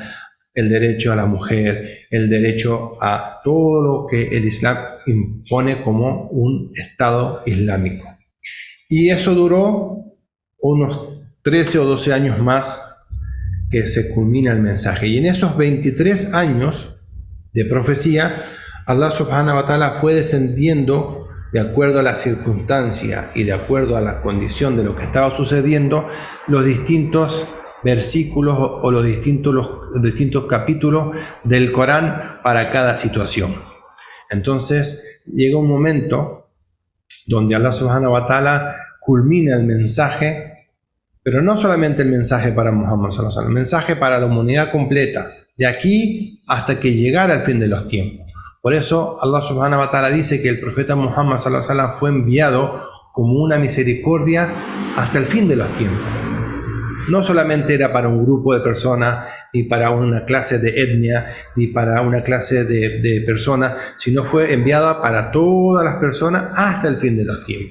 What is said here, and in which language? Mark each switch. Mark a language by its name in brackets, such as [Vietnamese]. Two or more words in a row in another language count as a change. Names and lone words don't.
[Spanish] El derecho a la mujer, el derecho a todo lo que el Islam impone como un Estado islámico. Y eso duró unos 13 o 12 años más que se culmina el mensaje. Y en esos 23 años de profecía, Allah [Arabic] سبحانه وتعالى [Spanish] fue descendiendo de acuerdo a la circunstancia y de acuerdo a la condición de lo que estaba sucediendo, los distintos versículos o los distintos capítulos del Corán para cada situación. Entonces llega un momento donde Allah [Arabic] سبحانه وتعالى [Spanish] culmina el mensaje, pero no solamente el mensaje para Muhammad [Arabic] صلى الله عليه وسلم, [Spanish] el mensaje para la humanidad completa, de aquí hasta que llegara el fin de los tiempos. Por eso Allah [Arabic] سبحانه وتعالى [Spanish] dice que el profeta Muhammad [Arabic] صلى الله عليه وسلم [Spanish] fue enviado como una misericordia hasta el fin de los tiempos. No solamente era para un grupo de personas, ni para una clase de etnia, ni para una clase de personas, sino fue enviada para todas las personas hasta el fin de los tiempos.